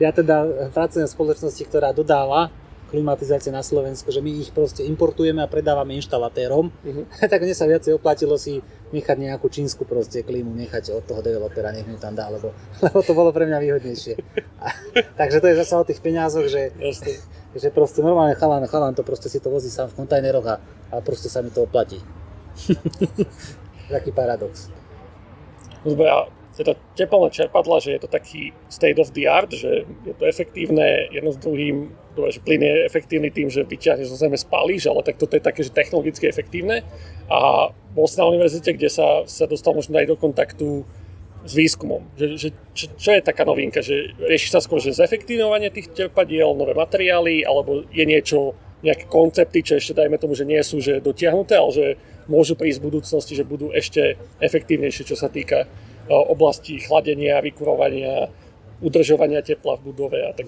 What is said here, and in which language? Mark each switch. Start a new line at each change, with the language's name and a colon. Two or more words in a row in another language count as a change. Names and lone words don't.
Slovak: Ja teda pracujem v spoločnosti, ktorá dodáva klimatizácie na Slovensku, že my ich proste importujeme a predávame inštalatérom, tak mne sa viacej oplatilo si nechať nejakú čínsku proste klímu, nechať od toho developera, nech mi tam dá, lebo to bolo pre mňa výhodnejšie. Takže to je zase o tých peniazoch, že proste normálne chalan to proste si to vozí sám v kontajneroch a proste sa mi to oplatí. Taký paradox. Dobre, a teda teplné čerpadla, že je to taký
English: state of the art,
Slovak: že je to efektívne jedno s druhým, že plyn je efektívny tým, že vyťahneš zo zeme, spálíš, ale tak toto je také, že technologicky efektívne. A bol si na univerzite, kde sa dostal možno aj do kontaktu s výskumom. Čo je taká novinka? Že rieši sa skôr, že zefektívňovanie tých čerpadiel, nové materiály, alebo je niečo, nejaké koncepty, čo ešte dajme tomu, že nie sú že dotiahnuté, ale že môžu prísť v budúcnosti, že budú ešte efektívnejšie, čo sa týka oblasti chladenia, vykurovania, udržovania tepla v budove a tak.